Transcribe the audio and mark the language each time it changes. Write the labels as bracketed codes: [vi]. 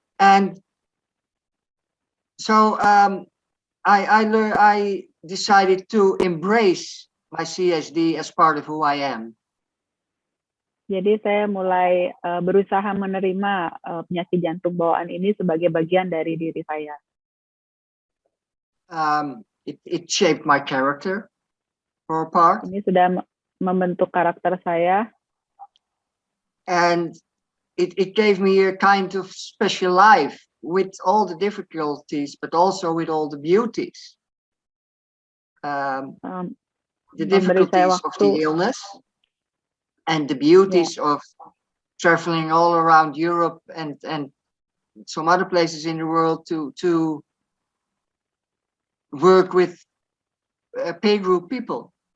[en] And so I decided to embrace my CSD as part of who I am. [id] Jadi saya mulai berusaha menerima penyakit jantung bawaan ini sebagai bagian dari diri saya. [en] It shaped my character for a part. [id] Ini sudah membentuk karakter saya. [en] And it gave me a kind of special life with all the difficulties, but also with all the beauties. The difficulties of the illness. And the beauties of traveling all around Europe and some other places in the world to work with peer group people.